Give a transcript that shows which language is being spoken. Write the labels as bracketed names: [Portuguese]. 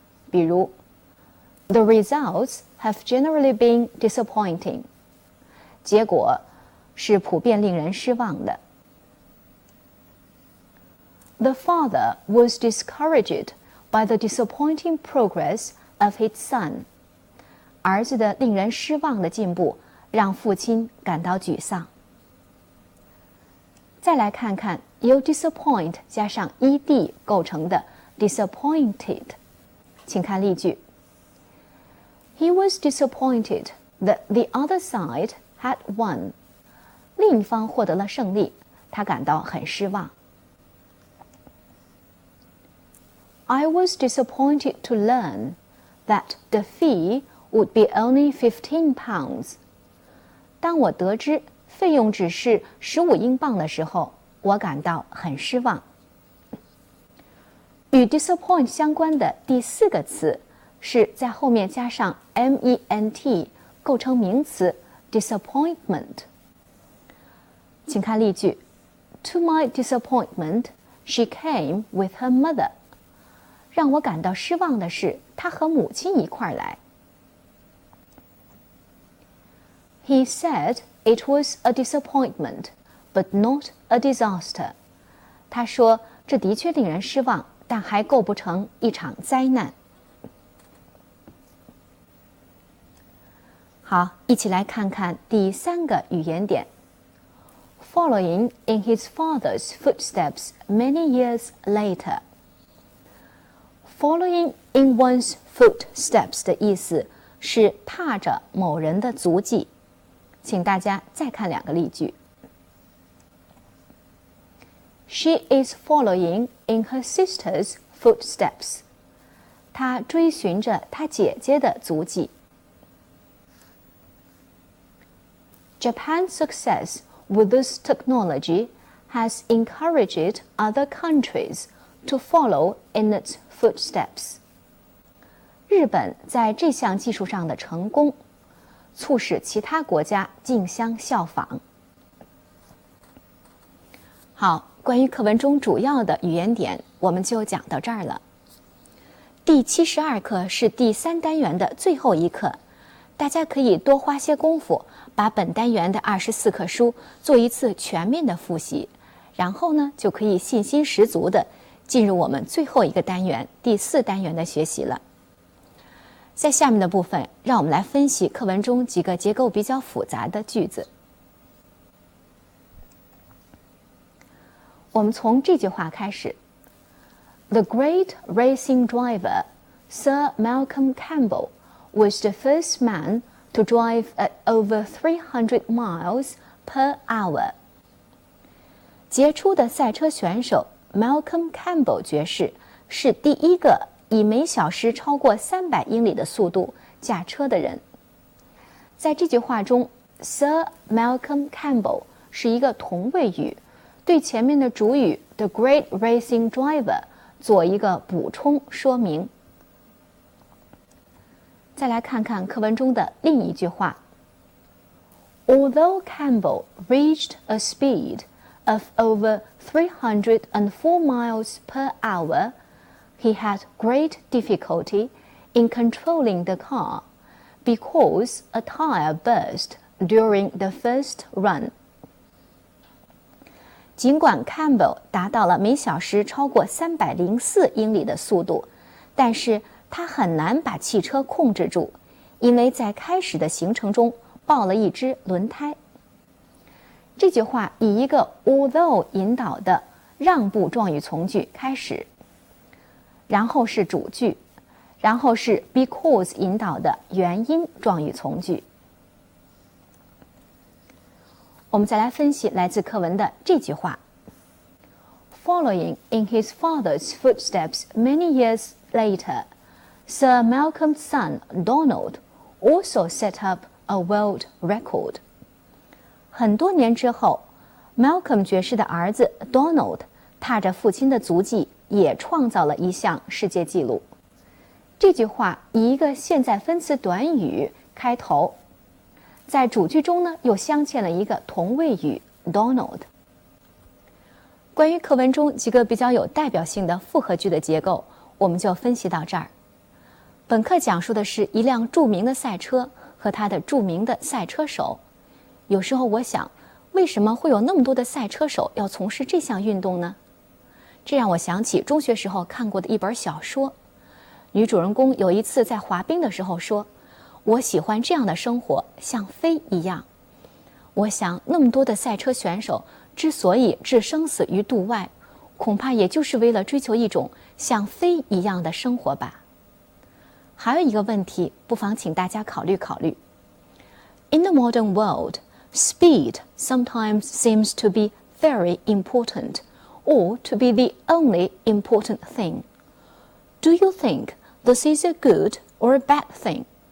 [Chinese] 比如 [English] The results have generally been disappointing. [Chinese] 结果是普遍令人失望的。 [English] The father was discouraged by the disappointing progress of his son. [Chinese] 儿子的令人失望的进步让父亲感到沮丧。再来看看由 disappoint 加上 ed 构成的 disappointed。请看例句。 [English] He was disappointed that the other side had won. [Chinese] 另一方获得了胜利，他感到很失望。 [English] I was disappointed to learn that the fee would be only £15. [Chinese] 当我得知费用只是15英镑的时候，我感到很失望。与 disappoint 相关的第四个词是在后面加上 ment 构成名词 disappointment。请看例句 [English] To my disappointment, she came with her mother. [Chinese] 让我感到失望的是，她和母亲一块儿来。 [English] He said it was a disappointment, but not a disaster. [Chinese] 他说这的确令人失望，但还构不成一场灾难。好，一起来看看第3个语言点。 [English] Following in his father's footsteps many years later. Following in one's footsteps [Chinese] 的意思是踏着某人的足迹。请大家再看2个例句。 [English] She is following in her sister's footsteps. [Chinese] 她追寻着她姐姐的足迹。 [English] Japan's success with this technology has encouraged other countries to follow in its footsteps. [Chinese] 日本在这项技术上的成功，促使其他国家竞相效仿。好，关于课文中主要的语言点，我们就讲到这儿了。第72课是第3单元的最后一课，大家可以多花些功夫，把本单元的24课书做一次全面的复习，然后呢，就可以信心十足的进入我们最后一个单元第4单元的学习了。在下面的部分，让我们来分析课文中几个结构比较复杂的句子。我们从这句话开始 [English] ：The great racing driver, Sir Malcolm Campbell, was the first man to drive at over 300 miles per hour. [Chinese] 杰出的赛车选手 Malcolm Campbell 爵士是第一个以每小时超过300英里的速度驾车的人。在这句话中 ，Sir Malcolm Campbell 是一个同位语，对前面的主语 [English] The Great Racing Driver [Chinese] 做一个补充说明。再来看看课文中的另一句话 [English] ：Although Campbell reached a speed of over 304 miles per hour, he had great difficulty in controlling the car because a tire burst during the first run. [Chinese] 尽管 Campbell 达到了每小时超过304英里的速度，但是他很难把汽车控制住，因为在开始的行程中爆了一只轮胎。这句话以一个 although 引导的让步状语从句开始，然后是主句，然后是 because 引导的原因状语从句。我们再来分析来自课文的这句话 [English] ：Following in his father's footsteps many years later, Sir Malcolm's son Donald also set up a world record. [Chinese] 很多年之后 ，Malcolm 爵士的儿子 Donald 踏着父亲的足迹，也创造了一项世界纪录。这句话以一个现在分词短语开头，在主句中呢又镶嵌了一个同位语 Donald。关于课文中几个比较有代表性的复合句的结构，我们就分析到这儿。本课讲述的是一辆著名的赛车和他的著名的赛车手。有时候我想，为什么会有那么多的赛车手要从事这项运动呢？这让我想起中学时候看过的一本小说。女主人公有一次在滑冰的时候说：“我喜欢这样的生活，像飞一样。” 我想，那么多的赛车选手之所以置生死于度外，恐怕也就是为了追求一种像飞一样的生活吧。还有一个问题，不妨请大家考虑考虑。 [English] In the modern world, speed sometimes seems to be very important, or to be the only important thing. Do you think this is a good or a bad thing?